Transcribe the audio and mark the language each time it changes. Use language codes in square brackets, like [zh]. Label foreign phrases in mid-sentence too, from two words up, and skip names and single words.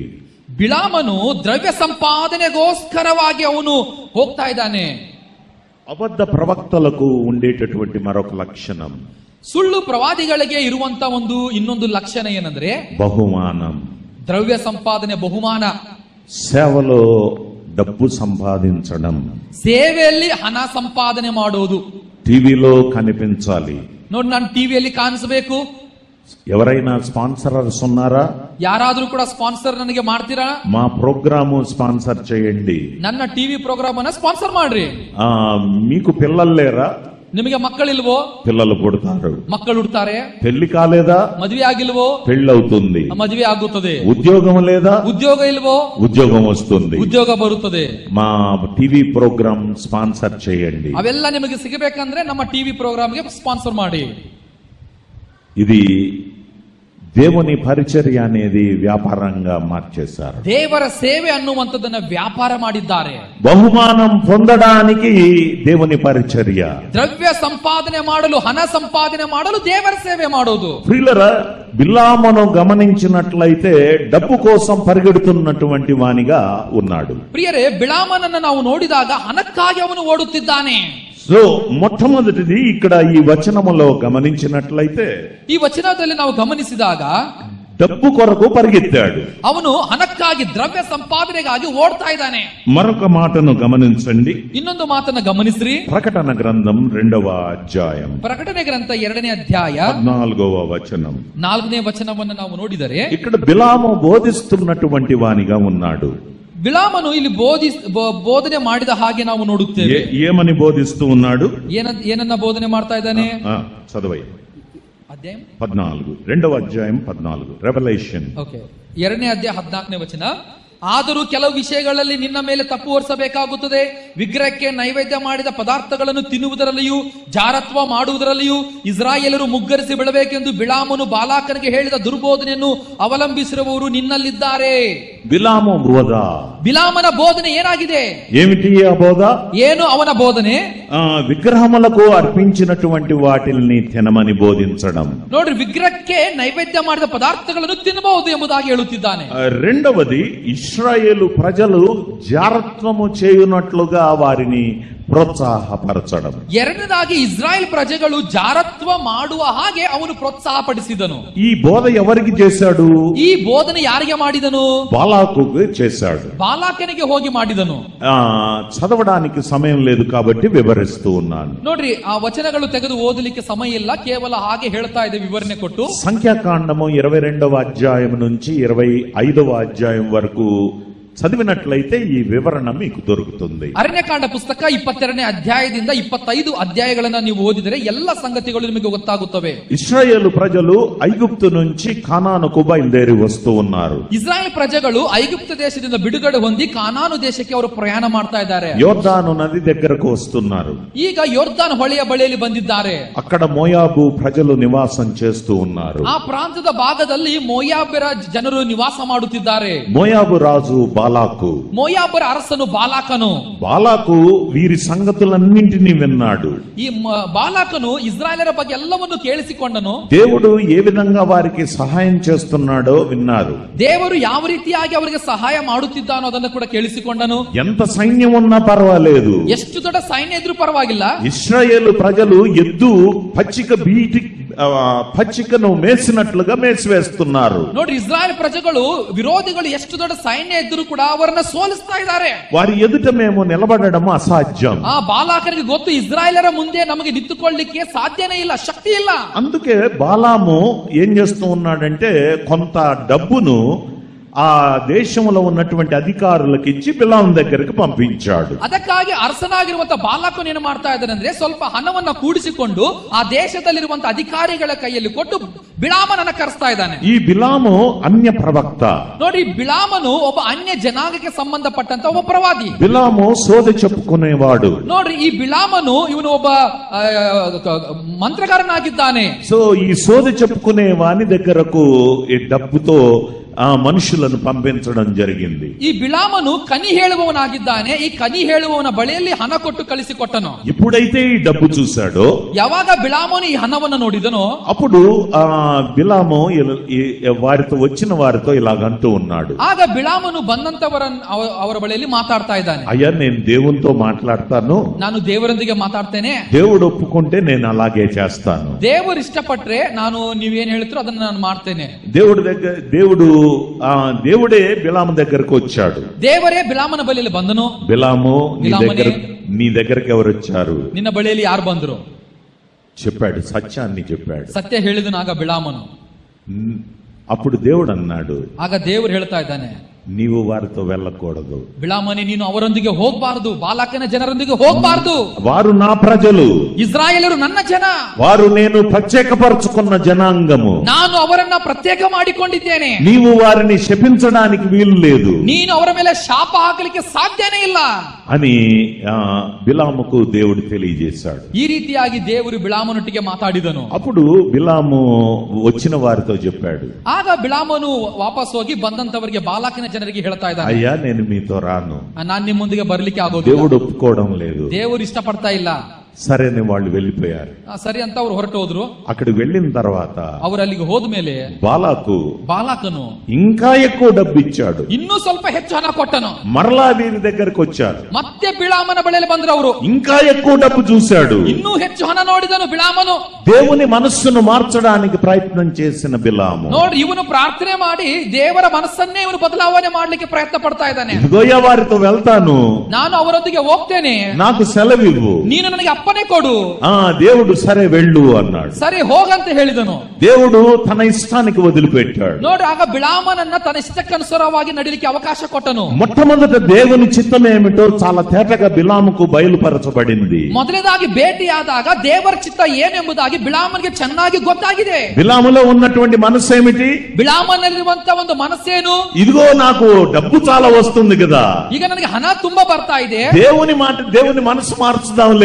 [kn] ಬಿಳಾಮನು ದ್ರವ್ಯ ಸಂಪಾದನೆಗೋಸ್ಕರವಾಗಿ ಅವನು ಹೋಗ್ತಾ ಇದ್ದಾನೆ. [te] అబద్ధ ప్రవక్తలకు ఉండేటటువంటి మరొక లక్షణం, [kn] ಸುಳ್ಳು ಪ್ರವಾದಿಗಳಿಗೆ ಇರುವಂತ ಇನ್ನೊಂದು ಲಕ್ಷಣ ಏನಂದ್ರೆ [te] బహుమానం. [kn] ದ್ರವ್ಯ ಸಂಪಾದನೆ, ಬಹುಮಾನ. [te] సేవలో డబ్బు సంపాదించడం, [kn] ಸೇವೆಯಲ್ಲಿ ಹಣ ಸಂಪಾದನೆ ಮಾಡೋದು. [te] టీవీలో కనిపించాలి. [kn] ನೋಡಿ, ನಾನು ಟಿವಿಯಲ್ಲಿ ಕಾಣಿಸಬೇಕು. [te] ఎవరైనా స్పాన్సరర్స్ ఉన్నారా? [kn] ಯಾರಾದ್ರೂ ಕೂಡ ಸ್ಪಾನ್ಸರ್ ನನಗೆ ಮಾಡ್ತೀರಾ? [te] మా ప్రోగ్రాము స్పాన్సర్ చేయండి. [kn] ನನ್ನ ಟಿವಿ ಪ್ರೋಗ್ರಾಮ್ ಅನ್ನ ಸ್ಪಾನ್ಸರ್ ಮಾಡ್ರಿ. [te] మీకు పిల్లలు లేరా? [kn] ನಿಮಗೆ ಮಕ್ಕಳಿಲ್ವೋ? [te] పిల్లలు పుడతారు. [kn] ಮಕ್ಕಳು ಹುಡ್ತಾರೆ. [te] పెళ్లి కాలేదా? [kn] ಮದುವೆ ಆಗಿಲ್ವೋ? [te] పెళ్ళవుతుంది. [kn] ಮದುವೆ ಆಗುತ್ತದೆ. [te] ఉద్యోగం లేదా? [kn] ಉದ್ಯೋಗ ಇಲ್ವೋ? [te] ఉద్యోగం వస్తుంది. [kn] ಉದ್ಯೋಗ ಬರುತ್ತದೆ. [te] మా టీవీ ప్రోగ్రామ్ స్పాన్సర్ చేయండి. [kn] ಅವೆಲ್ಲ ನಿಮಗೆ ಸಿಗಬೇಕಂದ್ರೆ ನಮ್ಮ ಟಿವಿ ಪ್ರೋಗ್ರಾಮ್ಗೆ ಸ್ಪಾನ್ಸರ್ ಮಾಡಿ. [te] ఇది దేవుని పరిచర్య అనేది వ్యాపారంగా మార్చేశారు. [kn] ದೇವರ ಸೇವೆ ಅನ್ನುವಂಥದ್ದನ್ನ ವ್ಯಾಪಾರ ಮಾಡಿದ್ದಾರೆ. [te] బహుమానం పొందడానికి దేవుని పరిచర్య, [kn] ದ್ರವ್ಯ ಸಂಪಾದನೆ ಮಾಡಲು, ಹಣ ಸಂಪಾದನೆ ಮಾಡಲು ದೇವರ ಸೇವೆ ಮಾಡೋದು. [te] ప్రియులరా, బిలామును గమనించినట్లయితే డబ్బు కోసం పరిగెడుతున్నటువంటి వానిగా ఉన్నాడు. [kn] ಪ್ರಿಯರೇ, ಬಿಳಾಮನನ್ನು ನಾವು ನೋಡಿದಾಗ ಹಣಕ್ಕಾಗಿ ಅವನು ಓಡುತ್ತಿದ್ದಾನೆ. [te] సో మొట్టమొదటిది ఇక్కడ ఈ వచనములో గమనించినట్లయితే, [kn] ಈ ವಚನದಲ್ಲಿ ನಾವು ಗಮನಿಸಿದಾಗ [te] డబ్బు కొరకు పరిగెత్తాడు. [kn] ಅವನು ಹಣಕ್ಕಾಗಿ, ದ್ರವ್ಯ ಸಂಪಾದನೆಗಾಗಿ ಓಡ್ತಾ ಇದ್ದಾನೆ. [te] మరొక మాటను గమనించండి, [kn] ಇನ್ನೊಂದು ಮಾತನ್ನ ಗಮನಿಸ್ರಿ. [te] ప్రకటన గ్రంథం 2వ అధ్యాయం [kn] ಪ್ರಕಟಣೆ ಗ್ರಂಥ 2ನೇ ಅಧ್ಯಾಯ [te] 14వ వచనం. [kn] 4ನೇ ವಚನವನ್ನು ನಾವು ನೋಡಿದರೆ, [te] ఇక్కడ బిలాము బోధిస్తున్నటువంటి వానిగా ఉన్నాడు. [kn] ಬಿಳಾಮನು ಇಲ್ಲಿ ಬೋಧನೆ ಮಾಡಿದ ಹಾಗೆ ನಾವು ನೋಡುತ್ತೇವೆ. [te] ఏమని బోధిస్తూ ఉన్నాడు? [kn] ಏನನ್ನ ಬೋಧನೆ ಮಾಡ್ತಾ ಇದ್ದಾನೆ? [te] చదవై [kn] ಅಧ್ಯಾಯ [te] 14, 2వ అధ్యాయం 14, రెవల్యూషన్. [kn] ಓಕೆ, 2ನೇ ಅಧ್ಯಾಯ 14ನೇ ವಚನ. ಆದರೂ ಕೆಲವು ವಿಷಯಗಳಲ್ಲಿ ನಿನ್ನ ಮೇಲೆ ತಪ್ಪು ಹೊರಿಸಬೇಕಾಗುತ್ತದೆ. ವಿಗ್ರಹಕ್ಕೆ ನೈವೇದ್ಯ ಮಾಡಿದ ಪದಾರ್ಥಗಳನ್ನು ತಿನ್ನುವುದರಲ್ಲಿಯೂ ಜಾರತ್ವ ಮಾಡುವುದರಲ್ಲಿಯೂ ಇಸ್ರಾಯೇಲರು ಮುಗ್ಗರಿಸಿ ಬಿಡಬೇಕೆಂದು ಬಿಳಾಮನು ಬಾಲಾಕನಿಗೆ ಹೇಳಿದ ದುರ್ಬೋಧನೆಯನ್ನು ಅವಲಂಬಿಸಿರುವವರು ನಿನ್ನಲ್ಲಿದ್ದಾರೆ. ಬಿಲಾಮನ ಬೋಧನೆ ಏನಾಗಿದೆ? [te] ఏమిటి ఆ బోధ? [kn] ಏನು ಅವನ ಬೋಧನೆ? [te] విగ్రహములకు అర్పించినటువంటి వాటిని తినమని బోధించడం. [kn] ನೋಡ್ರಿ, ವಿಗ್ರಹಕ್ಕೆ ನೈವೇದ್ಯ ಮಾಡಿದ ಪದಾರ್ಥಗಳನ್ನು ತಿನ್ನಬಹುದು ಎಂಬುದಾಗಿ ಹೇಳುತ್ತಿದ್ದಾನೆ. [te] రెండవది, ఇశ్రాయేలు ప్రజలు జారత్వము చేయునట్లుగా వారిని ప్రోత్సాహపరచడం. [kn] ಎರಡನೇದಾಗಿ ಇಸ್ರಾಯೇಲ್ ಪ್ರಜೆಗಳು ಜಾರತ್ವ ಮಾಡುವ ಹಾಗೆ ಅವನು ಪ್ರೋತ್ಸಾಹಪಡಿಸಿದನು. [te] ఈ బోధ ఎవరికి చేశాడు? [kn] ಈ ಬೋಧನೆ ಯಾರಿಗೆ ಮಾಡಿದನು? [te] బాలాకుకు చేశాడు. [kn] ಬಾಲಾಕನಿಗೆ ಹೋಗಿ ಮಾಡಿದನು. [te] చదవడానికి సమయం లేదు కాబట్టి వివరిస్తూ ఉన్నాను. [kn] ನೋಡ್ರಿ, ಆ ವಚನಗಳು ತೆಗೆದು ಓದಲಿಕ್ಕೆ ಸಮಯ ಇಲ್ಲ, ಕೇವಲ ಹಾಗೆ ಹೇಳ್ತಾ ಇದೆ ವಿವರಣೆ ಕೊಟ್ಟು. [te] సంఖ్యాకాండము 22వ అధ్యాయం నుంచి 25వ అధ్యాయం వరకు చదివినట్లయితే ఈ వివరణ మీకు దొరుకుతుంది. [kn] ಅರಣ್ಯಕಾಂಡ ಪುಸ್ತಕ 22ನೇ ಅಧ್ಯಾಯದಿಂದ 25 ಅಧ್ಯಾಯಗಳನ್ನ ನೀವು ಓದಿದರೆ ಎಲ್ಲ ಸಂಗತಿಗಳು ನಿಮಗೆ ಗೊತ್ತಾಗುತ್ತವೆ. [te] ఇశ్రాయేలు ప్రజలు ఐగుప్తు నుంచి కానానుకు బయలుదేరి వస్తూ ఉన్నారు. [kn] ಇಸ್ರಾಯೇಲ್ ಪ್ರಜೆಗಳು ಐಗುಪ್ತ ದೇಶದಿಂದ ಬಿಡುಗಡೆ ಹೊಂದಿ ಕಾನಾನು ದೇಶಕ್ಕೆ ಅವರು ಪ್ರಯಾಣ ಮಾಡ್ತಾ ಇದ್ದಾರೆ. [te] ಯೋರ್ದಾನು ನದಿ దగ్గరకు వస్తున్నారు. [kn] ಈಗ ಯೋರ್ದಾನ್ ಹೊಳೆಯ ಬಳಿಯಲ್ಲಿ ಬಂದಿದ್ದಾರೆ. [te] అక్కడ మోయాబు ప్రజలు నివాసం చేస్తూ ఉన్నారు. [kn] ಆ ಪ್ರಾಂತದ ಭಾಗದಲ್ಲಿ ಮೋಯಾಬರ ಜನರು ನಿವಾಸ ಮಾಡುತ್ತಿದ್ದಾರೆ. [te] మోయాబు రాజు బాలాకు. [kn] ಮೋಯಾಬರ ಅರಸನು ಬಾಲಾಕನು. [te] బాలాకు వీరి సంగతులన్నింటినీ విన్నాడు. [kn] ಈ ಬಾಲಾಕನು ಇಜ್ರಾಯೇಲರ ಬಗ್ಗೆ ಎಲ್ಲವನ್ನು ಕೇಳಿಸಿಕೊಂಡನು. [te] దేవుడు ఏ విధంగా వారికి సహాయం చేస్తున్నాడో విన్నారు. [kn] ದೇವರು ಯಾವ ರೀತಿಯಾಗಿ ಅವರಿಗೆ ಸಹಾಯ ಮಾಡುತ್ತಿದ್ದಾನೋ ಅದನ್ನು ಕೂಡ ಕೇಳಿಸಿಕೊಂಡನು. [te] ఎంత సైన్యం ఉన్నా పర్వాలేదు, [kn] ಎಷ್ಟು ದೊಡ್ಡ ಸೈನ್ಯ ಇದ್ರೂ ಪರವಾಗಿಲ್ಲ, [te] ఇశ్రాయేలు ప్రజలు ఎద్దు పచ్చికను మేసినట్లుగా మేసివేస్తున్నారు. [kn] ನೋಡ್ರಿ, ಇಸ್ರಾಯೇಲ್ ಪ್ರಜೆಗಳು ವಿರೋಧಿಗಳು ಎಷ್ಟು ದೊಡ್ಡ ಸೈನ್ಯ ಇದ್ರೂ ಕೂಡ ಅವರನ್ನ ಸೋಲಿಸ್ತಾ ಇದ್ದಾರೆ. [te] వారి ఎదుట మేము నిలబడడం అసాధ్యం. [kn] ಆ ಬಾಲಾಕನಿಗೆ ಗೊತ್ತು, ಇಸ್ರಾಯೇಲರ ಮುಂದೆ ನಮಗೆ ನಿಂತುಕೊಳ್ಳಲಿಕ್ಕೆ ಸಾಧ್ಯನೇ ಇಲ್ಲ, శక్తి ಇಲ್ಲ. [te] అందుకే బాలాము ఏం చేస్తూ ఉన్నాడంటే కొంత డబ్బును ఆ దేశంలో ఉన్నటువంటి అధికారులకు ఇచ్చి బిలాము దగ్గరికి పంపించాడు. [kn] ಅದಕ್ಕಾಗಿ ಅರಸನಾಗಿರುವಂತಹ ಬಾಲಾಕನು ಏನು ಮಾಡ್ತಾ ಇದ್ದಾನೆ ಅಂದ್ರೆ, ಸ್ವಲ್ಪ ಹಣವನ್ನ ಕೂಡಿಸಿಕೊಂಡು ಆ ದೇಶದಲ್ಲಿರುವಂತಹ ಅಧಿಕಾರಿಗಳ ಕೈಯಲ್ಲಿ ಕೊಟ್ಟು ಬಿಳಾಮನನ್ನ ಕರೆಸ್ತಾ ಇದ್ದಾನೆ. [te] ఈ బిలాము అన్య ప్రవక్త. [kn] ನೋಡಿ, ಬಿಳಾಮನು ಒಬ್ಬ ಅನ್ಯ ಜನಾಂಗಕ್ಕೆ ಸಂಬಂಧಪಟ್ಟಂತ ಒಬ್ಬ ಪ್ರವಾದಿ. [te] బిలాము సోదె చెప్పుకునేవాడు. [kn] ನೋಡ್ರಿ, ಈ ಬಿಳಾಮನು ಇವನು ಒಬ್ಬ మంత్రగారನಾಗಿದ್ದಾನೆ. [te] సో ఈ సోదె చెప్పుకునే వాని దగ్గరకు ఈ డబ్బుతో ఆ మనుషులను పంపించడం జరిగింది. [kn] ಈ ಬಿಳಾಮನು ಕನಿ ಹೇಳುವವನಾಗಿದ್ದಾನೆ. ಈ ಕನಿ ಹೇಳುವವನ ಬಳಿಯಲ್ಲಿ ಹಣ ಕೊಟ್ಟು ಕಳಿಸಿಕೊಟ್ಟನು. [te] ఎప్పుడైతే ఈ డబ్బు చూశాడో, [kn] ಯಾವಾಗ ಬಿಳಾಮನು ಈ ಹಣವನ್ನು ನೋಡಿದನೋ, [te] అప్పుడు బిలాము వారితో వచ్చిన వారితో ఇలాగంటూ ఉన్నాడు. [kn] ಆಗ ಬಿಳಾಮನು ಅವರ ಬಳಿಯಲ್ಲಿ ಮಾತಾಡ್ತಾ ಇದ್ದಾನೆ. [te] అయ్యా, నేను దేవునితో మాట్లాడతాను, [kn] ನಾನು ದೇವರೊಂದಿಗೆ ಮಾತಾಡ್ತೇನೆ, [te] దేవుడు ఒప్పుకుంటే నేను అలాగే చేస్తాను, [kn] ದೇವರು ಇಷ್ಟಪಟ್ರೆ ನಾನು ನೀವೇನ್ ಹೇಳ್ತೀರೋ ಅದನ್ನ ನಾನು ಮಾಡ್ತೇನೆ. [te] దేవుడే బిలాము దగ్గరకు వచ్చాడు. [kn] ದೇವರೇ ಬಿಳಾಮನ ಬಳಿಯಲ್ಲಿ ಬಂದನು. [te] బిలాము, నీ దగ్గరకు ఎవరు వచ్చారు? [kn] ನಿನ್ನ ಬಳಿಯಲ್ಲಿ ಯಾರು ಬಂದರು? [te] చెప్పాడు, సత్యాన్ని చెప్పాడు. [kn] ಸತ್ಯ ಹೇಳಿದನಾಗ ಬಿಳಾಮನು. [te] అప్పుడు దేవుడు అన్నాడు, [kn] ಆಗ ದೇವರು ಹೇಳ್ತಾ ಇದ್ದಾನೆ, [te] నీవు వారితో వెళ్ళకూడదు. [kn] ಬಿಳಾಮನೇ, ನೀನು ಅವರೊಂದಿಗೆ ಹೋಗಬಾರದು, ಬಾಲಾಕನ ಜನರೊಂದಿಗೆ ಹೋಗಬಾರದು. [te] వారు నా ప్రజలు, [kn] ಇಸ್ರಾಯೇಲರು ನನ್ನ ಜನ, [te] వారు నేను ప్రత్యేకపరచుకున్న జనాంగము, [kn] ನಾನು ಅವರನ್ನ ಪ್ರತ್ಯೇಕ ಮಾಡಿಕೊಂಡಿದ್ದೇನೆ. [te] నీవు వారిని శపించడానికి వీలు లేదు, [kn] ನೀನು ಅವರ ಮೇಲೆ ಶಾಪ ಹಾಕಲಿಕ್ಕೆ ಸಾಧ್ಯನೇ ಇಲ್ಲ [te] అని బిలాముకు దేవుడు తెలియజేశాడు. [kn] ಈ ರೀತಿಯಾಗಿ ದೇವರು ಬಿಳಾಮನೊಟ್ಟಿಗೆ ಮಾತಾಡಿದನು. [te] అప్పుడు బిలాము వచ్చిన వారితో చెప్పాడు. [kn] ಆಗ ಬಿಳಾಮನು ವಾಪಸ್ ಹೋಗಿ ಬಂದಂತವರಿಗೆ, ಬಾಲಾಕಿನ ಜನರಿಗೆ ಹೇಳ್ತಾ ಇದ್ದಾನೆ, [te] అయ్యా, నేను మీతో రాను, [kn] ನಾನು ನಿಮ್ಮೊಂದಿಗೆ ಬರ್ಲಿಕ್ಕೆ ಆಗೋದಿಲ್ಲ. [te] దేవుడు ఒప్పుకోవడం లేదు. [kn] ದೇವರು ಇಷ್ಟಪಡ್ತಾ ಇಲ್ಲ. [te] సరేనే వాళ్ళు వెళ్ళిపోయారు. [kn] ಸರಿ ಅಂತ ಅವರು ಹೊರಟು ಹೋದ್ರು. [te] అక్కడికి వెళ్ళిన తర్వాత [kn] ಅವರು ಅಲ್ಲಿಗೆ ಹೋದ್ಮೇಲೆ ಬಾಲಾಕನು [te] ఇంకా ఎక్కువ డబ్బు ఇచ్చాడు. [kn] ಇನ್ನೂ ಸ್ವಲ್ಪ ಹೆಚ್ಚು ಹಣ ಕೊಟ್ಟನು. [te] మరలా వీరి దగ్గరకు వచ్చారు. [kn] ಮತ್ತೆ ಬಿಳಾಮನ ಬಳಿಯಲ್ಲಿ ಬಂದ್ರು ಅವರು. [te] ఇంకా ఎక్కువ డబ్బు చూశాడు. [kn] ಇನ್ನೂ ಹೆಚ್ಚು ಹಣ ನೋಡಿದನು ಬಿಳಾಮನು. [te] దేవుని మనస్సును మార్చడానికి ప్రయత్నం చేసిన బిలాము, [kn] ನೋಡ್ರಿ, ಇವನು ಪ್ರಾರ್ಥನೆ ಮಾಡಿ ದೇವರ ಮನಸ್ಸನ್ನೇ ಇವನು ಬದಲಾವಣೆ ಮಾಡ್ಲಿಕ್ಕೆ ಪ್ರಯತ್ನ ಪಡ್ತಾ ಇದ್ದಾನೆ. [te] ఇదిగోయ్యా, వారితో వెళ్తాను, [kn] ನಾನು ಅವರೊಂದಿಗೆ ಹೋಗ್ತೇನೆ, [te] నాకు సెలవివ్వు, [kn] ನೀನು ನನಗೆ ಅಪ್ಪನೇ ಕೊಡು. [te] దేవుడు సరే వెళ్ళు అన్నాడు. [kn] ಸರಿ ಹೋಗಂತ ಹೇಳಿದನು. [te] దేవుడు తన ఇష్టానికి వదిలిపెట్టాడు. [kn] ನೋಡ್ರಿ, ಆಗ ಬಿಳಾಮನನ್ನ ತನ್ನ ಇಷ್ಟಕ್ಕನುಸಾರವಾಗಿ ನಡಿಲಿಕ್ಕೆ ಅವಕಾಶ ಕೊಟ್ಟನು. [te] మొట్టమొదట దేవుని చిత్తం ఏమిటో చాలా తేటగా బిలాముకు బయలుపరచబడింది. [kn] ಮೊದಲನೇದಾಗಿ ಭೇಟಿಯಾದಾಗ ದೇವರ ಚಿತ್ತ ಏನೆಂಬುದಾಗಿ ಬಿಳಾಮನಿಗೆ ಚೆನ್ನಾಗಿ ಗೊತ್ತಾಗಿದೆ. [te] బిలాములో ఉన్నటువంటి మనసు ఏమిటి? [kn] ಬಿಳಾಮನಲ್ಲಿರುವಂತ ಒಂದು ಮನಸ್ಸೇನು? [te] ఇదిగో, నాకు డబ్బు చాలా వస్తుంది కదా, [kn] ಈಗ ನನಗೆ ಹಣ ತುಂಬಾ ಬರ್ತಾ ಇದೆ, [te] దేవుని మనసు మార్చుదాంలే,